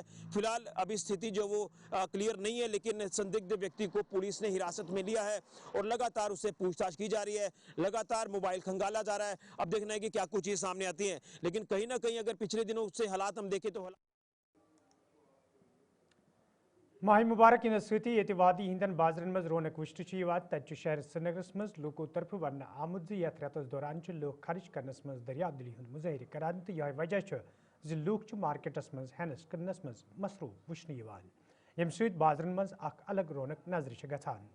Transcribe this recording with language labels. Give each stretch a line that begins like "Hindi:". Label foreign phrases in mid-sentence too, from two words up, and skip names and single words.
Hindi: फिलहाल अभी स्थिति जो वो क्लियर नहीं है, लेकिन संदिग्ध व्यक्ति को पुलिस ने हिरासत में लिया है और लगातार उससे पूछताछ की जा रही है, लगातार मोबाइल खंगाला जा रहा है। अब देखना है कि क्या कुछ चीजें सामने आती हैं। लेकिन कहीं ना कहीं अगर पिछले दिनों से हालात हम देखें तो
Kashmiri: माह मुबारक इन सती ये वादी हिंदन बाजरन मज रौनक वुश्न तत शहर श्रीनगरस मज लूको तरफ वन आमुद यथ रेतस दौरान लूख खर्च करनस मज दरियाबदली हुंद मुजाहिर करान तो यह वजह लूख मार्केटस मज हेनस कनस मज मसरूफ वुश्न यम सत बाजरन मज अख अलग रौनक नजर गछान।